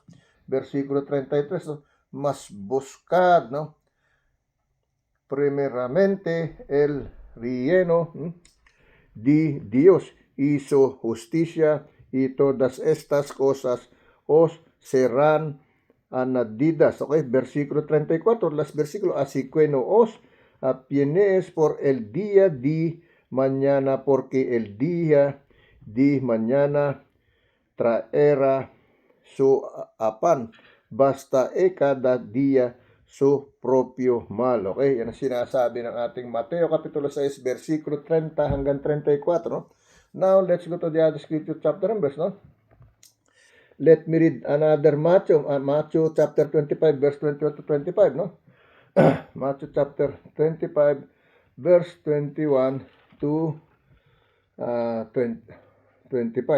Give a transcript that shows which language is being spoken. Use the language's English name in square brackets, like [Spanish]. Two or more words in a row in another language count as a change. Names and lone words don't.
[Spanish] Versículo 33, ¿no? Mas buscad, ¿no, primeramente el reino de Dios y su justicia, y todas estas cosas os serán anadidas. [Filipino] Okay, versikulo 34, last versikulo, [Spanish] así que no os apienes por el día de mañana, porque el día de mañana traerá su apan, basta cada dia su propio mal. [Filipino] Okay, yan ang sinasabi ng ating Mateo Kapitulo 6, versikulo 30 hanggang 34. No? [English] Now, let's go to the other scripture chapter and verse. No? Let me read another Matthew chapter 25, verse 21 to 25. No? Matthew chapter 25, verse 21 to 25.